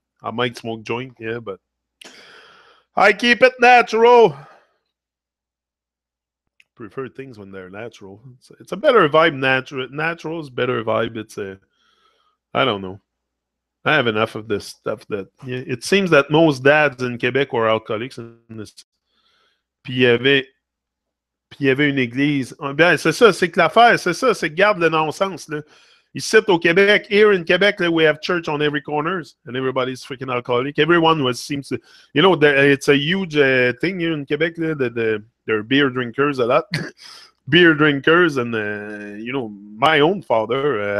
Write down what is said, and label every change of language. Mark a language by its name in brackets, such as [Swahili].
[English] I might smoke joint, yeah, but I keep it natural. Prefer things when they're natural. It's a better vibe. Natural is better vibe. I don't know. I have enough of this stuff that it seems that most dads in Quebec were alcoholics. [French] Puis il y avait une église. Bien, c'est ça, c'est que l'affaire, c'est ça, c'est que garde le non-sens. Là. Ici au Québec, [English] here in Quebec, we have church on every corners, and everybody's freaking alcoholic. Everyone seems to, it's a huge thing here in Quebec. There are beer drinkers a lot. Beer drinkers, and my own father.